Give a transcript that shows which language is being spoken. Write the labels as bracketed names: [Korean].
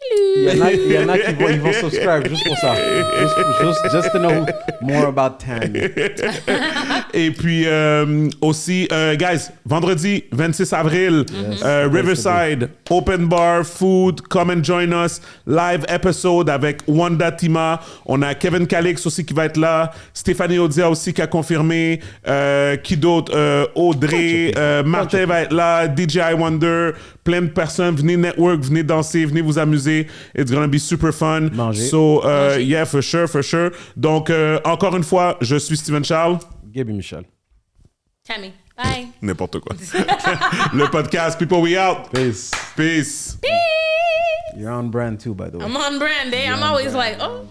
[French] Il y en a qui vont subscribe juste pour ça. [English] Just to know more about Tammy. [French] Et puis aussi, guys, vendredi 26 avril, Riverside, Open Bar, Food, [English] come and join us. Live episode [French] avec Wanda Tima. On a Kevin Calix aussi qui va être là. Stéphanie Odia aussi qui a confirmé. Qui d'autre? Audrey, Martin va être là. DJ Wonder. Plein de personnes. Venez network, venez danser, venez vous amuser. [English] It's gonna be super fun. [French] Manger. [English] So, yeah, for sure. [French] Donc, encore une fois, je suis Steven Charles. Gaby Michel. [English] Tammy, bye. [French] N'importe quoi. [English] Le podcast, people, we out. Peace. Peace. You're on brand too, by the way. I'm on brand, eh? I'm always like, oh.